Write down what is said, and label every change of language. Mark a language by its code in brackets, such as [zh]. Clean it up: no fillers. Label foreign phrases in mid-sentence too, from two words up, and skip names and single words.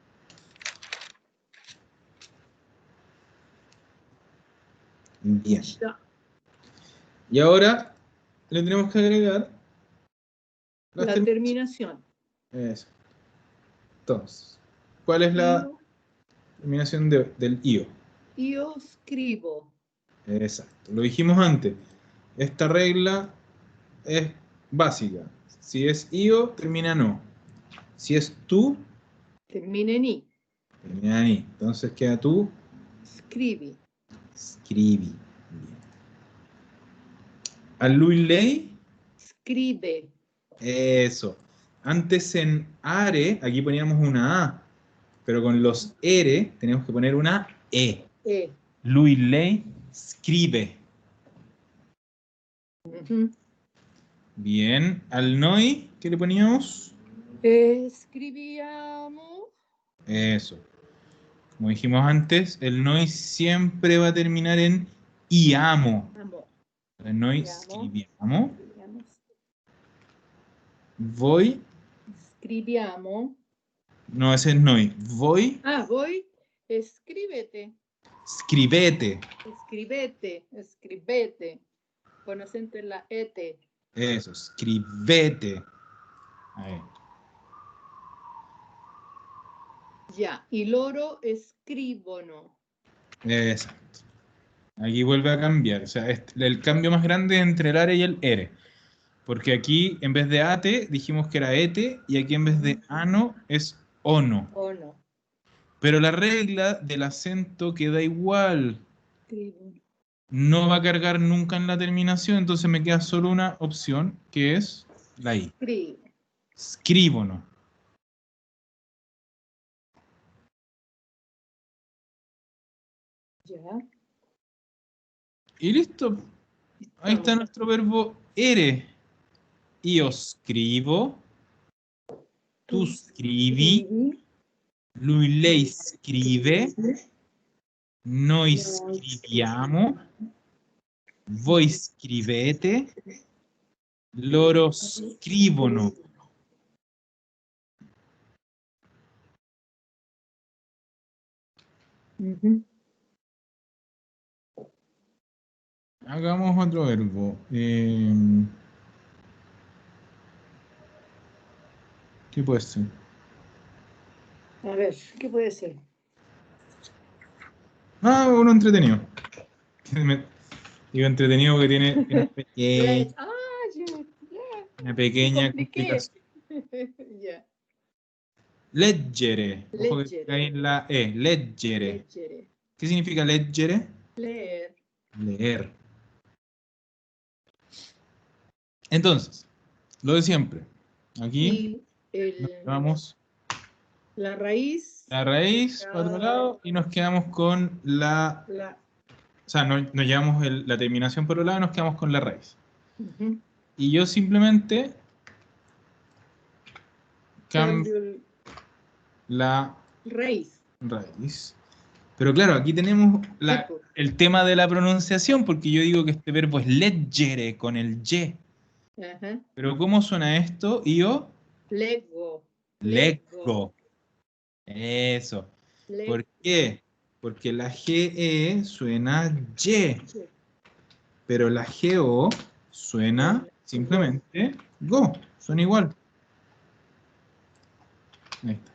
[es] Bien. Ya. Y ahora le tenemos que agregar las La terminaciones. terminación. Eso. Entonces, ¿cuál es la Io, terminación del io? [it] io scrivo. [es] Exacto. Lo dijimos antes. Esta regla es básica. Si es io, termina no. Si es tú, Termina en i. termina en i. Entonces queda tú, Scrivi. scrivi. Bien. A [it] lui, lei, [es] Scribe. eso. Antes en are, aquí poníamos una A, pero con los ere tenemos que poner una E. E. [it] Lui, lei, scribe. [es] Ujú. Bien. Al noi, ¿qué le poníamos? Scriviamo. Eso. Como dijimos antes, el noi siempre va a terminar en iamo. Amo. El noi Iamo. scriviamo. Scriviamo. Voi, Scriviamo. no, ese es [it] noi. Voi Ah, voi. Scrivete. [es] scrivete. [it] Scrivete. Scrivete. [es] Con acento en la ete. Eso, scrivete. Ahí. Ya. [it] Y loro scrivono. [es] Exacto. Aquí vuelve a cambiar. O sea, el cambio más grande es entre el are y el ere. Porque aquí, en vez de ate, dijimos que era ete, y aquí en vez de ano es ono. ¿O no? Pero la regla del acento queda igual. Scrivono. No va a cargar nunca en la terminación, entonces me queda solo una opción, que es la I. Scrivo. Scrivono. Ya. Y listo. Ahí está nuestro verbo ere. [it] Io scrivo. Tu scrivi. Lui, lei scrive. Noi scriviamo. Voi scrivete. Loro scrivono. [es] Ujú. Hagamos otro verbo. ¿Qué puede ser? A ver, ¿qué puede ser? Ah, uno entretenido. Digo entretenido porque tiene Ah, ya. una pequeña Compliqué. complicación. Ya. Leggere. Ojo que Leggere. cae en la E. Leggere. Leggere. ¿Qué significa leggere? Leer. Leer. Entonces, lo de siempre. Aquí Y nos llevamos la raíz. la raíz para otro lado y nos quedamos con la... O sea, nos llevamos la terminación por otro lado y nos quedamos con la raíz. Ujú. Y yo simplemente cambio Cambio la raíz. raíz. Pero claro, aquí tenemos el tema de la pronunciación, porque yo digo que este verbo es leggere con el y. Ajá. Pero ¿cómo suena esto? Io Leggo. leggo. Eso. ¿Por qué? Porque la GE suena Y, pero la GO suena simplemente GO. Suena igual. Ahí está.